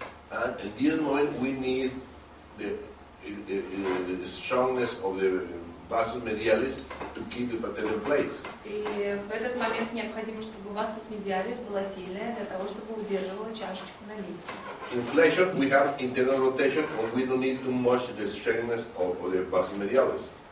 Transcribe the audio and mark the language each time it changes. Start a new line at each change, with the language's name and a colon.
English: And in this moment, we need the strongness of the vasus medialis to keep the patella in place.
Russian: И в этот момент необходимо, чтобы вастус медиалис была сильная для того, чтобы удерживала чашечку на месте.
English: In flexion, we have internal rotation, and we don't need too much the strongness of the vasus medialis.